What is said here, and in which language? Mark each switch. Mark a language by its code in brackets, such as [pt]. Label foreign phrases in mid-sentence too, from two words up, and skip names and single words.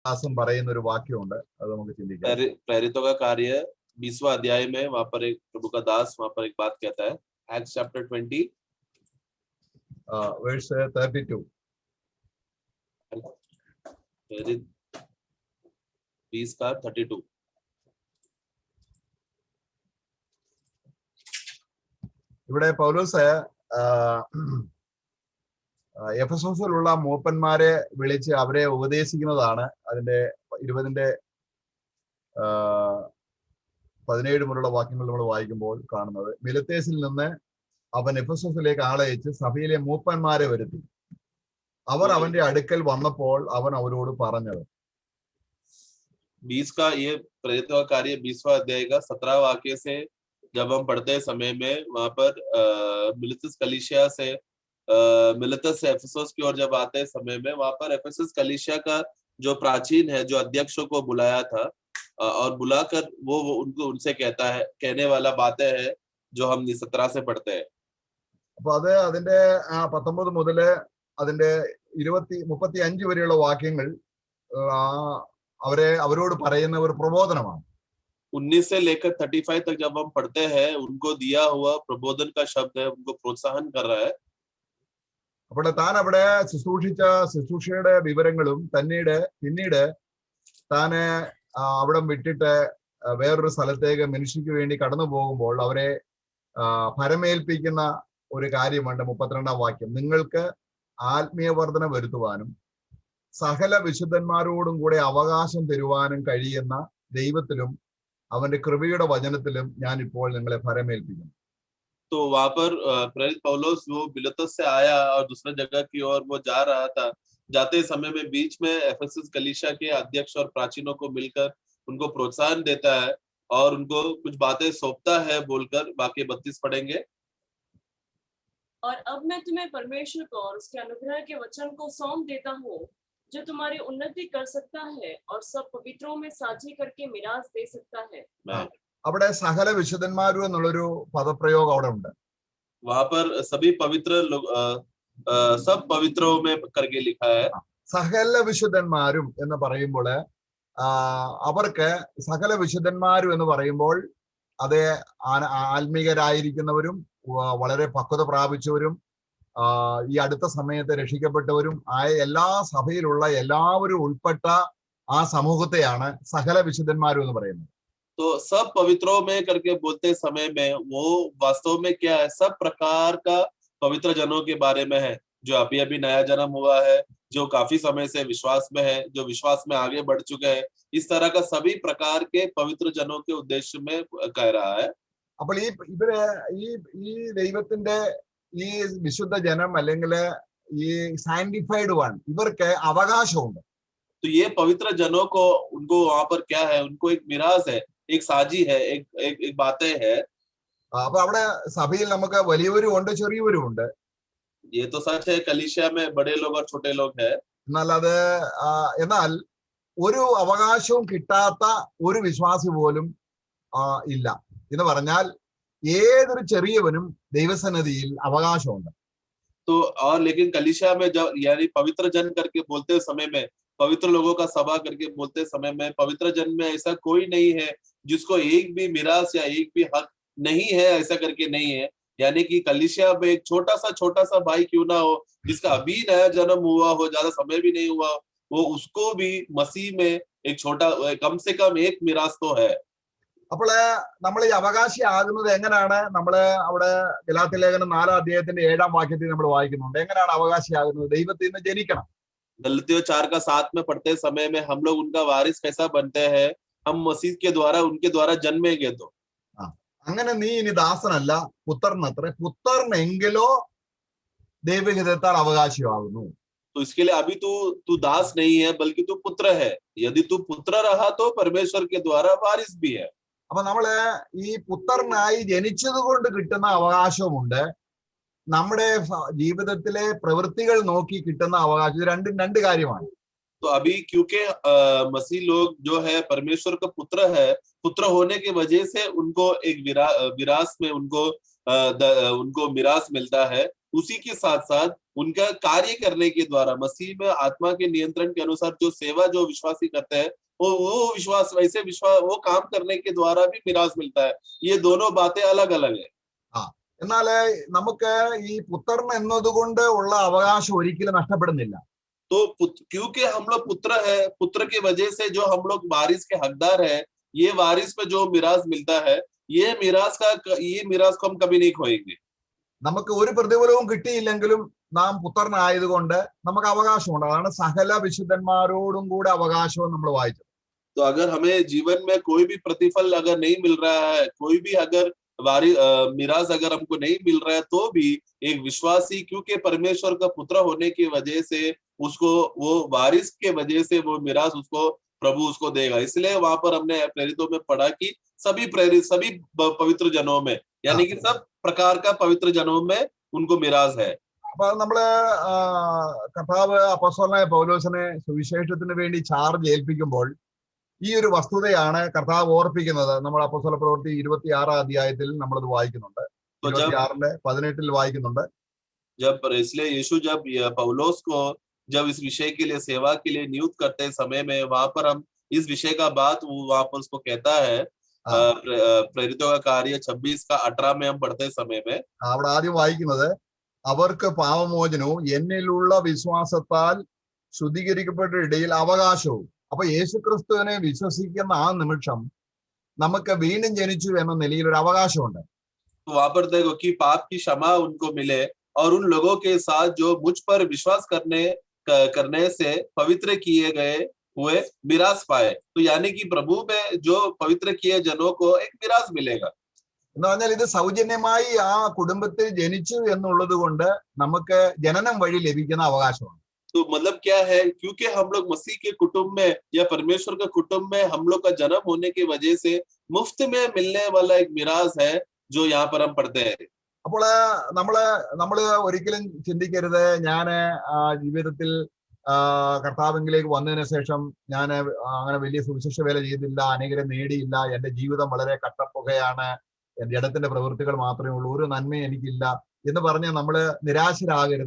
[ml] ദാസും പറയുന്ന ഒരു വാക്യമുണ്ട്, അത് നമുക്ക് ചിന്തിക്കാം. [hi] प्रेरितों का कार्य 20वां अध्याय में वहां पर एक प्रभु का दास वहां पर एक बात कहता है. [en] Acts chapter 20 verse 32. [hi] प्रेरित 20 का 32. [ml] ഇവിടെ പൗലോസ് എഫെസോസിലുള്ള മൂപ്പന്മാരെ വിളിച്ച് അവരെ ഉപദേശിക്കുന്നതാണ്. അതിന്റെ 20-17 മുതലുള്ള വാക്യങ്ങൾ നമ്മൾ വായിക്കുമ്പോൾ കാണുന്നത്. മിലത്തേസിൽ നിന്ന് അവൻ എഫെസോസിലേക്ക് ആളയച്ച് സഭയിലെ മൂപ്പന്മാരെ വരുത്തി. അവർ അവന്റെ അടുക്കൽ വന്നപ്പോൾ അവൻ അവരോട് പറഞ്ഞത്. [hi] 20 का ये प्रेरितों का कार्य 20वां अध्याय का 17 वाक्य से जब हम पढ़ते समय में वहां पर मिलितस कलीसिया से मिलितस से एफेसस की ओर जब आते समय में वहां पर एफेसस कलीसिया का जो प्राचीन है, जो अध्यक्षों को बुलाया था और बुलाकर वो उनको उनसे कहता है, कहने वाला बातें है जो हम 17 से पढ़ते हैं. [ml] അപ്പൊ അത് അതിന്റെ 19 മുതല് അതിന്റെ 35 വരെയുള്ള വാക്യങ്ങൾ അവരോട് പറയുന്ന ഒരു പ്രബോധനമാണ്. [hi] 19 से लेकर 35 तक जब हम पढ़ते हैं, उनको दिया हुआ प्रबोधन का शब्द है, उनको प्रोत्साहन कर रहा है. [ml] അപ്പോൾ താൻ അവിടെ ശുശ്രൂഷിച്ച ശുശ്രൂഷയുടെ വിവരങ്ങളും പിന്നീട് താന് അവിടെ വിട്ടിട്ട് വേറൊരു സ്ഥലത്തേക്ക് മിനിസ്ട്രിക്ക് വേണ്ടി കടന്നു പോകുമ്പോൾ അവരെ ഫലമേൽപ്പിക്കുന്ന ഒരു കാര്യമുണ്ട്. 32-ാം വാക്യം, നിങ്ങൾക്ക് ആത്മീയ വർധന വരുത്തുവാനും സകല വിശുദ്ധന്മാരോടും കൂടെ അവകാശം തരുവാനും കഴിയുന്ന ദൈവത്തിലും അവന്റെ കൃപയുടെ വചനത്തിലും ഞാൻ ഇപ്പോൾ നിങ്ങളെ ഫലമേൽപ്പിക്കുന്നു. [hi] तो वहां पर प्रेरित पौलुस वो मिलेतस से आया और दूसरे जगह की ओर वो जा रहा था. जाते समय में बीच में एफेसस कलीसिया के अध्यक्ष और प्राचीनों को मिलकर उनको प्रोत्साहन देता है और उनको कुछ बातें सौंपता है बोलकर. बाकी 32 पढ़ेंगे. और अब मैं तुम्हें परमेश्वर को और उसके अनुग्रह के वचन को सौंप देता हूँ, जो तुम्हारी उन्नति कर सकता है और सब पवित्रों में साझी करके मिरास दे सकता है. [ml] അവിടെ സകല വിശുദ്ധന്മാരും എന്നുള്ളൊരു പദപ്രയോഗം അവിടെ ഉണ്ട്. [hi] वहां पर सभी पवित्र लोग सब पवित्रों में करके लिखा है. [ml] സകല വിശുദ്ധന്മാരും എന്ന് പറയുമ്പോൾ അവർക്ക് സകല വിശുദ്ധന്മാരും എന്ന് പറയുമ്പോൾ അത് ആത്മീകരായിരിക്കുന്നവരും വളരെ പക്വത പ്രാപിച്ചവരും ഈ അടുത്ത സമയത്ത് രക്ഷിക്കപ്പെട്ടവരും ആയ എല്ലാ സഭയിലുള്ള എല്ലാവരും ഉൾപ്പെട്ട ആ സമൂഹത്തെയാണ് സകല വിശുദ്ധന്മാരും എന്ന് പറയുന്നത്. [hi] तो सब पवित्रों में करके बोलते समय में वो वास्तव में क्या है, सब प्रकार का पवित्र जनों के बारे में है, जो अभी अभी नया जन्म हुआ है, जो काफी समय से विश्वास में है, जो विश्वास में आगे बढ़ चुके हैं. इस तरह का सभी प्रकार के पवित्र जनों के उद्देश्य में कह रहा है. [ml] അപ്പോൾ ഈ ദൈവത്തിന്റെ ഈ വിശുദ്ധ ജനം അല്ലെങ്കിൽ ഈ [en] sanctified one [ml] ഇവർക്ക് അവകാശമുണ്ട്. [hi] तो ये पवित्र जनों को उनको वहां पर क्या है, उनको एक मिरास है, एक साजी है, एक बातें है. [ml] അപ്പൊ അവിടെ സഭയിൽ നമുക്ക് വലിയവരും ഉണ്ട് ചെറിയവരും ഉണ്ട്. [hi] ये तो सच है, कलीसिया में बड़े लोग और छोटे लोग हैं. [ml] എന്നാൽ ഒരു അവകാശവും കിട്ടാത്ത ഒരു വിശ്വാസി പോലും ഇല്ല എന്ന് പറഞ്ഞാൽ ഏതൊരു ചെറിയവനും ദൈവസന്നിധിയിൽ അവകാശമുണ്ട്. [hi] तो और लेकिन कलीसिया में जब यानी पवित्र जन करके बोलते समय में, पवित्र लोगों का सभा करके बोलते समय में, पवित्र जन में ऐसा कोई नहीं है जिसको एक भी मिरास या एक भी हक नहीं है, ऐसा करके नहीं है. यानी कि कलीसिया में एक छोटा सा भाई क्यों ना हो, जिसका अभी नया जन्म हुआ हो, ज्यादा समय भी नहीं हुआ, वो उसको भी मसीह में एक छोटा कम से कम एक मिरास तो है. [ml] അപ്പോൾ നമ്മൾ ഈ അവകാശിയാകുന്നത് എങ്ങനെയാണ്? നമ്മള് അവിടെ ഗലാത്യ ലേഖനം 4-ാം അധ്യായത്തിന്റെ 7-ാം വാക്യത്തിൽ നമ്മൾ വായിക്കുന്നുണ്ട്. എങ്ങനെയാണ് അവകാശിയാകുന്നത്? ദൈവത്തിൽ നിന്ന് ജനിക്കണം. [hi] गलतियों 4 का 7 में पढ़ते समय में हम लोग उनका वारिस कैसा बनते हैं, हम मसीह के द्वारा उनके द्वारा जन्मेंगे. तो [ml] അങ്ങനെ നീ ഇനി ദാസനല്ല പുത്രനത്രേ, പുത്രനെങ്കിലോ ദൈവഹിതത്താൽ അവകാശിയാകുന്നു. [hi] तो इसके लिए अभी तू दास नहीं है, बल्कि तू पुत्र है. यदि तू पुत्र रहा तो परमेश्वर के द्वारा वारिस भी है. [ml] അപ്പൊ നമ്മള് ഈ പുത്രനായി ജനിച്ചത് കൊണ്ട് കിട്ടുന്ന അവകാശമുണ്ട്, നമ്മുടെ ജീവിതത്തിലെ പ്രവൃത്തികൾ നോക്കി കിട്ടുന്ന അവകാശം. ഇത് രണ്ട് കാര്യമാണ്. [hi] तो अभी क्योंकि मसीह लोग जो है परमेश्वर का पुत्र है, पुत्र होने की वजह से उनको एक विरास में उनको मिरास मिलता है. उसी के साथ साथ उनका कार्य करने के द्वारा मसीह में आत्मा के नियंत्रण के अनुसार जो सेवा जो विश्वासी करते हैं वो विश्वास वैसे विश्वास वो काम करने के द्वारा भी मिरास मिलता है। ये दोनों बातें अलग अलग है। [ml] ആ എന്നാല് നമുക്ക് ഈ പുത്രൻ എന്നതുകൊണ്ട് ഉള്ള അവകാശം ഒരിക്കലും നഷ്ടപ്പെടുന്നില്ല. [hi] तो क्योंकि हम लोग पुत्र है, पुत्र की वजह से जो हम लोग वारिस के हकदार है, ये वारिस पे जो मिरास मिलता है, ये मिरास को हम कभी नहीं खोएंगे। [ml] നമുക്ക് ഒരു പ്രതിഫലവും കിട്ടിയില്ലെങ്കിലും നാം പുത്രനായതുകൊണ്ട് നമുക്ക് അവകാശമുണ്ട്. അതാണ് സകല വിശുദ്ധന്മാരോടും കൂടെ അവകാശവും നമ്മൾ വായിച്ചത്. [hi] तो अगर हमें जीवन में कोई भी प्रतिफल अगर नहीं मिल रहा है, कोई भी अगर मिरास अगर हमको नहीं मिल रहा है, तो भी एक विश्वासी क्योंकि परमेश्वर का पुत्र होने की वजह से उसको वो वारिस के वजह से वो मिरास उसको प्रभु उसको देगा। इसलिए वहां पर हमने प्रेरितों में पढ़ा कि सभी पवित्र जनों में यानी कि सब प्रकार का पवित्र जनों में उनको मिरास है। [ml] അപ്പൊ നമ്മള് കർത്താവ് അപ്പോസ്തലനായ പൗലോസിനെ സുവിശേഷത്തിന് വേണ്ടി ചാർജ് ഏൽപ്പിക്കുമ്പോൾ ഈ ഒരു വസ്തുതയാണ് കർത്താവ് ഓർപ്പിക്കുന്നത്. നമ്മൾ അപ്പോസ്തല പ്രവൃത്തി 26 അധ്യായത്തിൽ നമ്മളത് വായിക്കുന്നുണ്ട്, 26:18 വായിക്കുന്നുണ്ട്. [hi] इसलिए यीशु जब पौलुस को जब इस विषय के लिए सेवा के लिए नियुक्त करते समय में वहां पर हम इस विषय का बात वहां पर उसको कहता है। प्रेरितों का कार्य 26:18 में हम पढ़ते समय में [ml] അവിടെ ആദ്യം വായിക്കുന്നത് അവർക്ക് പാപമോചനവും എന്നിലുള്ള വിശ്വാസത്താൽ ശുദ്ധീകരിക്കപ്പെട്ട ഇടയിൽ അവകാശവും. അപ്പൊ യേശുക്രിസ്തുവിനെ വിശ്വസിക്കുന്ന ആ നിമിഷം നമുക്ക് വീണ്ടും ജനിച്ചു എന്ന നിലയിൽ ഒരു അവകാശമുണ്ട്. [hi] वहां पर देखो कि पाप की क्षमा उनको मिले और उन लोगों के साथ जो मुझ पर विश्वास करने से पवित्र किए गए हुए मिरास पाए। तो यानी कि प्रभु में जो पवित्र किए जनों को एक मिरास मिलेगा। [ml] എന്ന് പറഞ്ഞാൽ ഇത് സൗജന്യമായി ആ കുടുംബത്തിൽ ജനിച്ചു എന്നുള്ളത് കൊണ്ട് നമുക്ക് ജനനം വഴി ലഭിക്കുന്ന അവകാശമാണ്. [hi] तो मतलब क्या है, क्योंकि हम लोग मसीह के कुटुंब में या परमेश्वर के कुटुंब में हम लोग का जन्म होने की वजह से मुफ्त में मिलने वाला एक मिरास है जो यहाँ पर हम पढ़ते हैं। [ml] അപ്പോൾ നമ്മള് ഒരിക്കലും ചിന്തിക്കരുത് ഞാൻ ജീവിതത്തിൽ കർത്താവിലേക്ക് വന്നതിന് ശേഷം ഞാൻ അങ്ങനെ വലിയ സുവിശേഷ വേല ചെയ്തില്ല, അനേകരെ നേടിയില്ല, എന്റെ ജീവിതം വളരെ കട്ടപ്പുകയാണ്, എന്റെ ജഡത്തിന്റെ പ്രവൃത്തികൾ മാത്രമേ ഉള്ളൂ, ഒരു നന്മയും എനിക്കില്ല എന്ന് പറഞ്ഞ് നമ്മള് നിരാശരാകരുത്.